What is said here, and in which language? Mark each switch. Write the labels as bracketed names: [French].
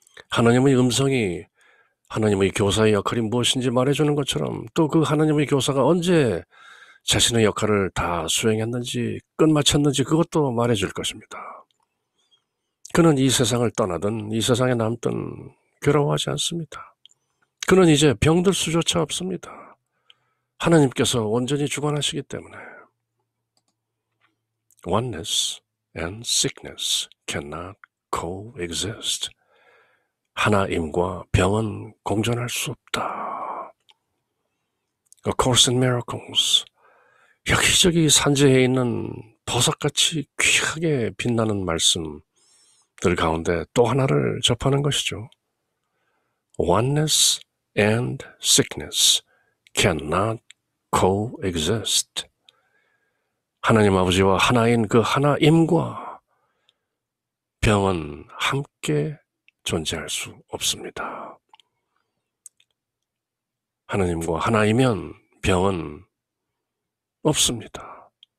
[Korean] 하나님의 음성이 하나님의 교사의 역할이 무엇인지 말해주는 것처럼 또 그 하나님의 교사가 언제 자신의 역할을 다 수행했는지 끝마쳤는지 그것도 말해줄 것입니다. 그는 이 세상을 떠나든 이 세상에 남든 괴로워하지 않습니다. 그는 이제 병들 수조차 없습니다. 하나님께서 온전히 주관하시기 때문에. [English] Oneness and sickness cannot coexist. [Korean] 하나임과 병은 공존할 수 없다. [English] A Course in Miracles. [Korean] 여기저기 산재해 있는 보석같이 귀하게 빛나는 말씀들 가운데 또 하나를 접하는 것이죠. [English] Oneness and sickness cannot coexist. [Korean] 하나님 아버지와 하나인 그 하나임과 병은 함께 존재할 수 없습니다. 하나님과 하나이면 병은 없습니다.